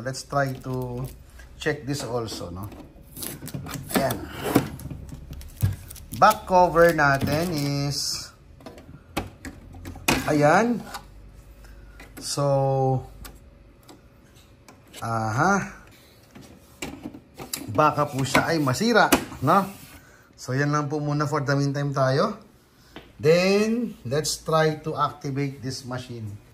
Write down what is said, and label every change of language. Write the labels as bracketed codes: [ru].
[en] Let's try to check this also, no? Ayan. [tl] Back cover natin is ayan. So, baka po siya ay masira, no? So, yan lang po muna [en] for the meantime [tl] tayo. [en] Then, let's try to activate this machine.